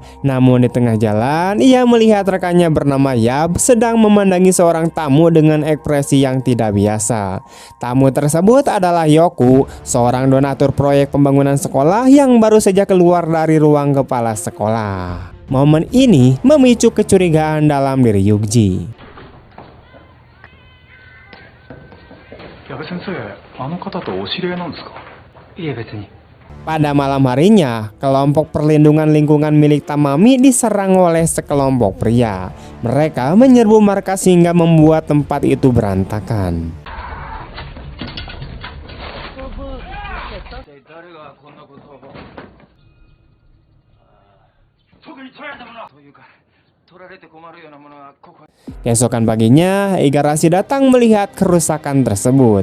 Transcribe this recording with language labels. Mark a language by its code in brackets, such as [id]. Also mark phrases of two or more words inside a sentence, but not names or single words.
[id] Namun di tengah jalan, ia melihat rekannya bernama Yab sedang memandangi seorang tamu dengan ekspresi yang tidak biasa. Tamu tersebut adalah Yoku, seorang donatur proyek pembangunan sekolah yang baru saja keluar dari ruang kepala sekolah. Momen ini memicu kecurigaan dalam diri Yukji. [ja] 矢部先生、あの方とお知り合いなんですか？いえ別に。 [id] Pada malam harinya, kelompok perlindungan lingkungan milik Tamami diserang oleh sekelompok pria. Mereka menyerbu markas hingga membuat tempat itu berantakan. Keesokan paginya, Igarashi datang melihat kerusakan tersebut.